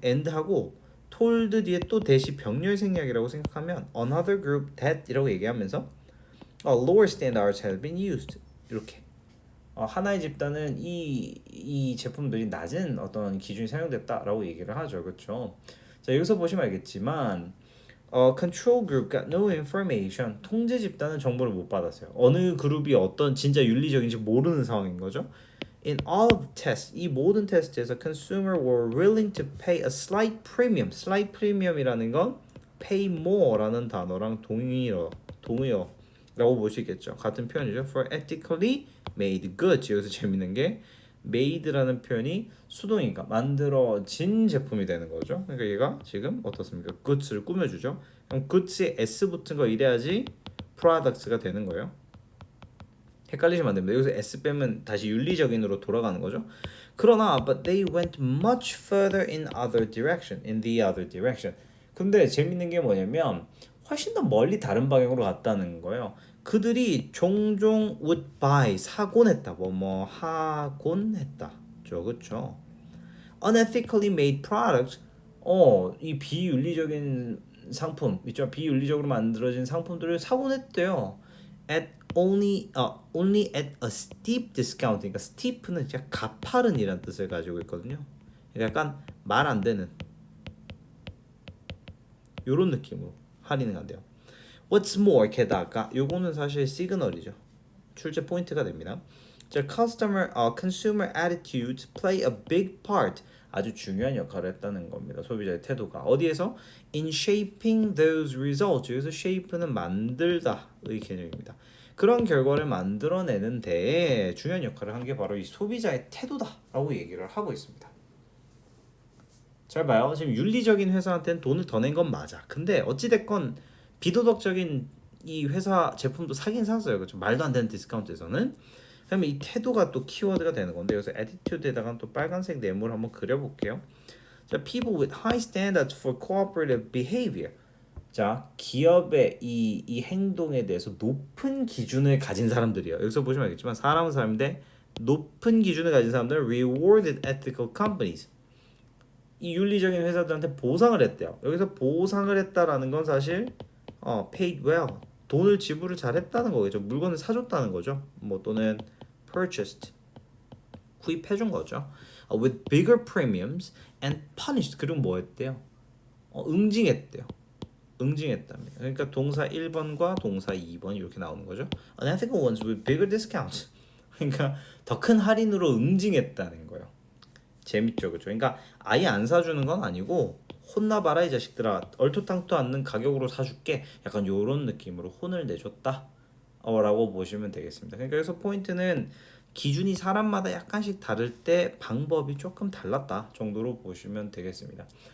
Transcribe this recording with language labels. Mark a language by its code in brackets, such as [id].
[ko] and 하고 told 뒤에 또 대시 병렬 생략이라고 생각하면 [en] another group that [ko] 이라고 얘기하면서 [en] lower standards have been used [ko] 이렇게 하나의 집단은 이 제품들이 낮은 어떤 기준이 사용됐다라고 얘기를 하죠, 그렇죠? 자, 여기서 보시면 알겠지만 [en] control group got no information. [ko] 통제 집단은 정보를 못 받았어요. 어느 그룹이 어떤 진짜 윤리적인지 모르는 상황인 거죠. [en] In all of the tests, [ko] 이 모든 테스트에서 [en] consumer were willing to pay a slight premium. slight premium [ko] 이라는 건 [en] pay more [ko] 라는 단어랑 동의어라고 볼 수 있겠죠. 같은 표현이죠. [en] For ethically made goods. [ko] 여기서 재밌는 게 made라는 표현이 수동이니까 만들어진 제품이 되는 거죠. 그러니까 얘가 지금 어떻습니까? goods를 꾸며주죠. 그럼 goods에 s 붙은 거 이래야지 products가 되는 거예요. 헷갈리시면 안 됩니다. 여기서 s 빼면 다시 윤리적인으로 돌아가는 거죠. 그러나 [en] but they went much further in the other direction. [ko] 근데 재밌는 게 뭐냐면 훨씬 더 멀리 다른 방향으로 갔다는 거예요. 그들이 종종 [en] would buy [ko] 사곤 했다. 뭐 하곤 했다. 그렇죠. [en] unethically made products [ko] 이 비윤리적인 상품 있죠. 비윤리적으로 만들어진 상품들을 사곤 했대요. [en] at only at a steep discount. [ko] 그러니까 steep는 진짜 가파른이라는 뜻을 가지고 있거든요. 그러니까 약간 말 안 되는 요런 느낌으로 할인을 한대요. [en] What's more [ko] 게다가 요거는 사실 시그널이죠. 출제 포인트가 됩니다. [en] 자, consumer attitudes play a big part. [ko] 아주 중요한 역할을 했다는 겁니다. 소비자의 태도가 어디에서? [en] In shaping those results. [ko] 여기서 shape는 만들다의 개념입니다. 그런 결과를 만들어내는 데에 중요한 역할을 한 게 바로 이 소비자의 태도다라고 얘기를 하고 있습니다. 잘 봐요. 지금 윤리적인 회사한테는 돈을 더 낸 건 맞아. 근데 어찌됐건 비도덕적인 이 회사 제품도 사긴 샀어요. 그렇죠? 말도 안 되는 디스카운트에서는. 그러면 이 태도가 또 키워드가 되는 건데 여기서 attitude에다가 또 빨간색 네모를 한번 그려볼게요. [en] 자, people with high standards for cooperative behavior. [ko] 자, 기업의 이 행동에 대해서 높은 기준을 가진 사람들이에요. 여기서 보시면 알겠지만 사람은 사람인데 높은 기준을 가진 사람들은 [en] rewarded ethical companies. [ko] 이 윤리적인 회사들한테 보상을 했대요. 여기서 보상을 했다라는 건 사실 [en] paid well. [ko] 돈을 지불을 잘했다는 거겠죠. 물건을 사줬다는 거죠. 뭐 또는 purchased. 구입해준 거죠. [en] with bigger premiums and punished. [ko] 그리고 뭐 했대요? 응징했대요. 응징했답니다. 그러니까 동사 1번과 동사 2번 이렇게 나오는 거죠. [en] Unethical ones with bigger discounts. [ko] 그러니까 더 큰 할인으로 응징했다는 거예요. 재밌죠, 그렇죠? 그러니까 아예 안 사주는 건 아니고 혼나봐라 이 자식들아, 얼토당토 않는 가격으로 사줄게. 약간 요런 느낌으로 혼을 내줬다. 라고 보시면 되겠습니다. 그러니까 여기서 포인트는 기준이 사람마다 약간씩 다를 때 방법이 조금 달랐다 정도로 보시면 되겠습니다.